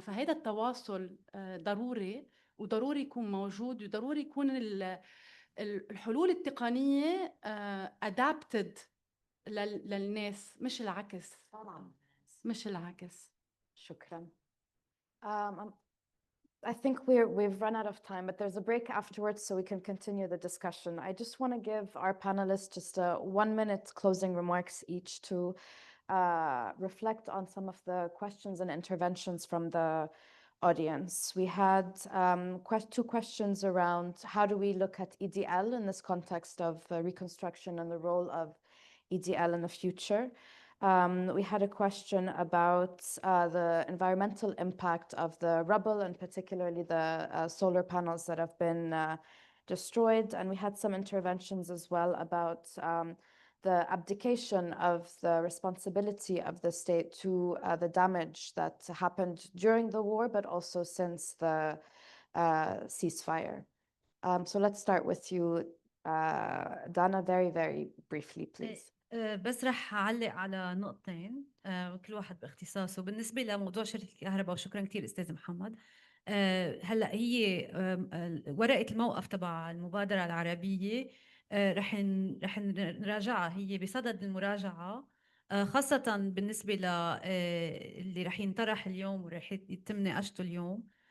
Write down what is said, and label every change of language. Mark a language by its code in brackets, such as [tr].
[ar] فهذا التواصل ضروري، وضروري يكون موجود، وضروري يكون الحلول التقنية adapted للناس، مش العكس. طبعا. مش العكس. شكرا. [en] I think we've run out of time, but there's a break afterwards so we can continue the discussion. I just want to give our panelists just 1 minute closing remarks each to reflect on some of the questions and interventions from the audience. We had two questions around how do we look at EDL in this context of reconstruction and the role of EDL in the future. We had a question about the environmental impact of the rubble and particularly the solar panels that have been destroyed. And we had some interventions as well about the abdication of the responsibility of the state to the damage that happened during the war, but also since the ceasefire. So let's start with you, Dana, very, very briefly, please. [ar] بس رح أعلق على نقطتين كل واحد باختصاصه. بالنسبة لموضوع شركة الكهرباء، وشكرا كتير أستاذ محمد. هلأ هي ورقة الموقف تبع المبادرة العربية رح نراجعها، هي بصدد المراجعة، خاصة بالنسبة اللي رح ينطرح اليوم ورح يتم نقاشته اليوم.